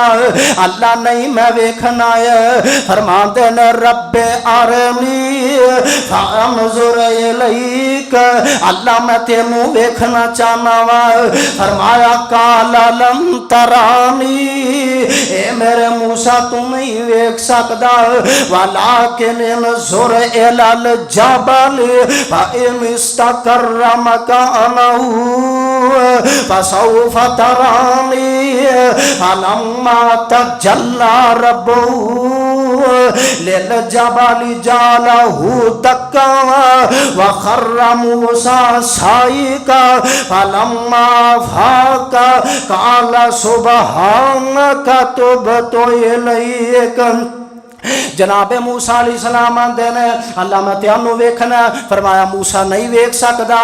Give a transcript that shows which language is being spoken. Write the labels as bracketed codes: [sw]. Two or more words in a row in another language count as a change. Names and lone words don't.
[pa] اللہ نہیں میں ویکھنا ہے۔ فرماتے نے [ar] ربِّ أرني فأنظر إليك, [pa] اللہ میں تینوں ویکھنا چاہنا واں. फरमाया [ar] قال لن تراني, [pa] اے میرے موسیٰ تو نہیں ویکھ سکدا, [ar] ولكن انظر إلى الجبل فإن استقر مكانه فسوف تراني. فلما تجلى ربه للجبل جعله دكا وخر موسى صعقا. فلما أفاق قال سبحانك تبت إليك. [pa] جنابِ موسیٰ علیہ السلام آندے نے اللہ میں تینوں ویکھنا. فرمایا موسیٰ نہیں ویکھ سکدا.